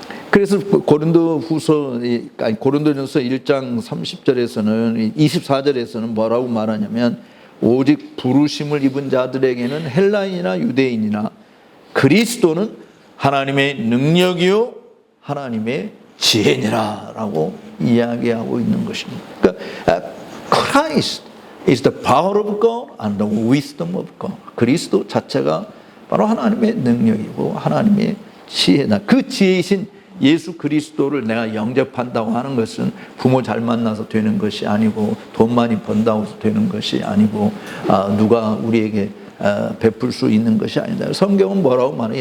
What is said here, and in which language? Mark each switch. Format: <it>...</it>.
<ko>그래서 고린도전서 1장 30절에서는 24절에서는 뭐라고 말하냐면, 오직 부르심을 입은 자들에게는 헬라인이나 유대인이나 그리스도는 하나님의 능력이요 하나님의 지혜니라라고 이야기하고 있는 것입니다.</ko> <en>그러니까 Christ is the power of God and the wisdom of God.</en> <ko>그리스도 자체가 바로 하나님의 능력이고 하나님의 지혜다. 그 지혜이신 예수 그리스도를 내가 영접한다고 하는 것은 부모 잘 만나서 되는 것이 아니고, 돈 많이 번다고 해서 되는 것이 아니고, 누가 우리에게 베풀 수 있는 것이 아니다. 성경은 뭐라고 말해요?</ko>